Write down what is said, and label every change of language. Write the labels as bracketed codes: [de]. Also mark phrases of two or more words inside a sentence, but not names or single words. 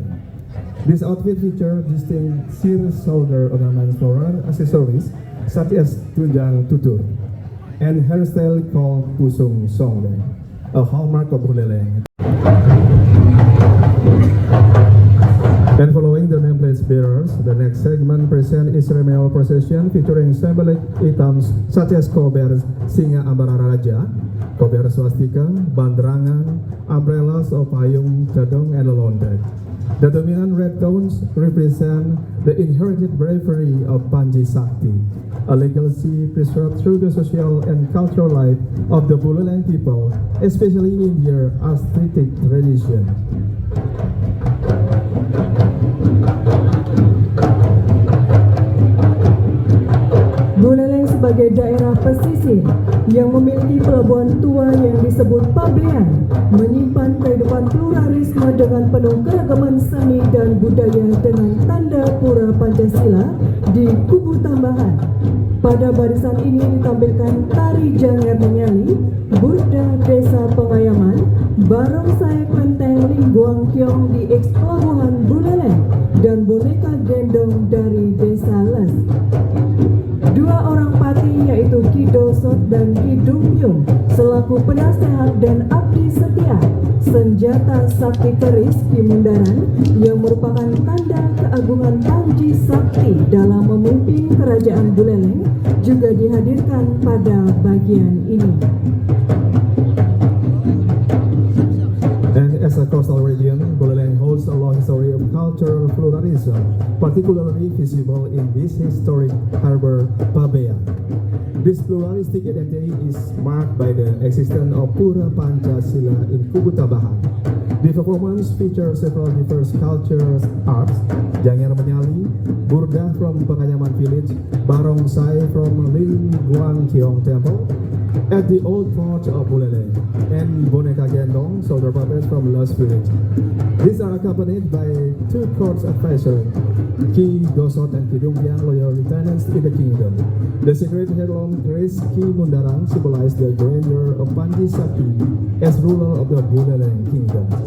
[en] This outfit features distinct shoulder ornaments, floral accessories such as tunjang tutur, and hairstyle called pusung songleng, a hallmark of Buleleng. And following the nameplate bearers, the next segment presents a ceremonial procession featuring symbolic items such as kober singa ambarara raja, kober swastika, banderangan, umbrellas of payung, cadong, and lelondek. The dominant red tones represent the inherited bravery of Panji Sakti, a legacy preserved through the social and cultural life of the Buleleng people, especially in their aesthetic tradition. [id] Buleleng sebagai daerah pesisir yang memiliki pelabuhan tua yang disebut Pabean, menyimpan kehidupan pluralisme dengan penuh keragaman seni dan budaya dengan tanda pura Pancasila di kubu tambahan. Pada barisan ini ditampilkan tari Janger Menyali, Burda Desa Pengayaman, Barongsai Klenteng Lingguang Kiong di eks Pelabuhan Buleleng, dan boneka gendong dari Desa Les. Dua orang pati yaitu Ki Dosot dan Ki Dumyung selaku penasehat dan abdi setia, senjata sakti keris Ki Mundaran yang merupakan tanda keagungan Panji Sakti dalam memimpin kerajaan Buleleng juga dihadirkan pada bagian ini. [en] And as a coastal region, Buleleng holds a long history of cultural pluralism, particularly visible in this historic harbor, Pabean. This pluralistic identity is marked by the existence of Pura Pancasila in Kubu Tambahan. The performance features several diverse cultures, arts, Janger Menyali, Burda from Pengayaman Village, Barongsai from Lingguang Kiong Temple, at the old port of Buleleng, and boneka gendong, shoulder puppets from Los Village. These are accompanied by two courts advisors, Ki Dosot and Ki Dumyang, loyal lieutenants in the kingdom. The secret headlong grace Ki Mundaran symbolize the grandeur of Panji Sakti as ruler of the Buleleng kingdom.